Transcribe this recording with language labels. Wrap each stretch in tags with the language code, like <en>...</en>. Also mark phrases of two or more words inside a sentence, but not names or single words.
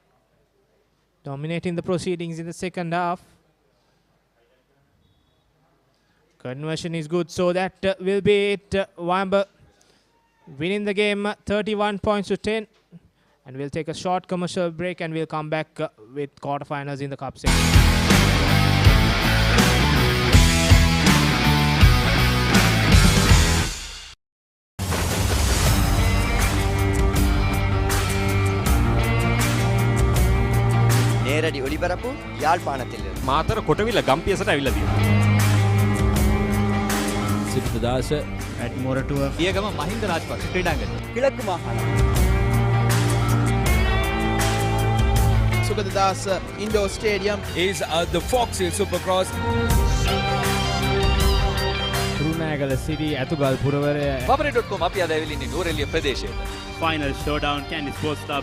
<en>Dominating the proceedings in the second half. Conversion is good, so that will be it. Wimber winning the game 31 points to 10. And we'll take a short commercial break and we'll come back with quarterfinals in the cup section.</en> <ta>நேரடி ஒளிபரப்பு யாழ்ப்பாணத்திலிருந்து.</ta> <si>මාතර කොටවිල ගම්පියසට ඇවිල්ලා තියෙනවා. සිද්ධාස</si> <en>at Moratuwa</en> <si>පියගම මහින්ද රාජපක්ෂ ක්‍රීඩාංගණය.</si> <ta>கிழக்கு மாகாணம்.</ta> <en>Sugadadasa Indoor Stadium. is the Fox Hill Supercross.</en> <si>කුරුණෑගල සිටි ඇතුගල් පුරවරය papare.com අපි අද ඇවිල්ලා ඉන්නේ නූරෙලිය ප්‍රදේශයට.</si> <en>Final showdown Candy Sports Club.</en>